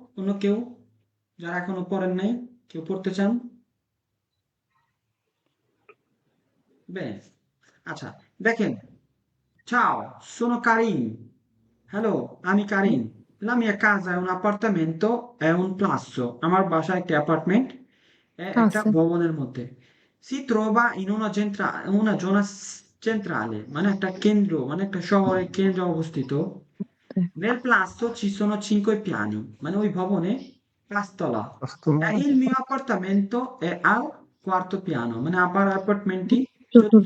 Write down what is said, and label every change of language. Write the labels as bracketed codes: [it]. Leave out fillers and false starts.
[bn] অন্য কেউ যারা এখনো পড়েন নাই, কেউ পড়তে চান? [it] Bene, [bn] আচ্ছা দেখেন, [it] ciao, sono Karin. [bn] Hello, আমি Karine. [it] La mia casa è un appartamento, è un palazzo. [bn] আমার বাসা একটা অ্যাপার্টমেন্ট, একটা আছে ভবনের মধ্যে। [it] Si trova in una zona centrale, [bn] মানে একটা কেন্দ্র, মানে একটা শহরের কেন্দ্রে অবস্থিত। [it] Nel palazzo ci sono 5 piani, [bn] মানে ওই ভবনে 5 তলা। [it] Il mio appartamento è al quarto piano, [bn] মানে আমার অ্যাপার্টমেন্টটি চতুর্থ